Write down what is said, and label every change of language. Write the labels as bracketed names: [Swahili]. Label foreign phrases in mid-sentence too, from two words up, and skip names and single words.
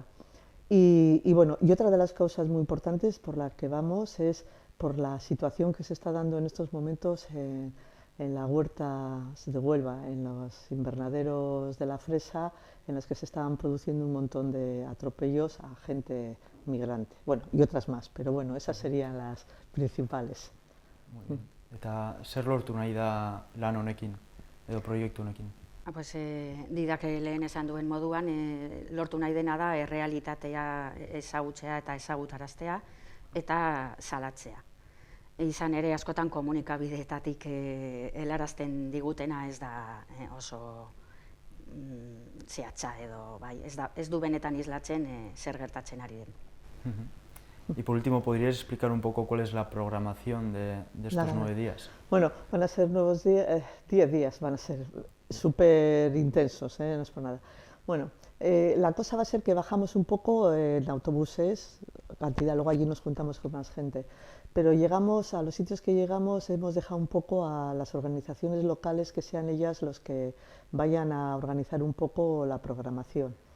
[Spanish] Y bueno, y otra de las causas muy importantes por la que vamos es por la situación que se está dando en estos momentos en la huerta de Huelva, en los invernaderos de la fresa, en los que se estaban produciendo un montón de atropellos a gente migrante. Bueno, y otras más, pero bueno, esas serían las principales. Muy bien. [Basque] Eta zer lortu nahi da lan honekin, edo proiektu honekin? Pues, didak lehen esan duen moduan, lortu nahi dena da errealitatea ezagutzea eta ezagutaraztea eta salatzea. Izan ere askotan komunikabideetatik helarazten digutena ez da oso zehatza edo bai, ez du benetan islatzen zer gertatzen ari den. [Spanish] Y por último, ¿podrías explicar un poco cuál es la programación de estos 9 días? Bueno, van a ser 10 días, van a ser súper intensos, no es por nada. Bueno, la cosa va a ser que bajamos un poco en autobuses, cantidad, luego allí nos juntamos con más gente, pero llegamos a los sitios que llegamos, hemos dejado un poco a las organizaciones locales que sean ellas los que vayan a organizar un poco la programación.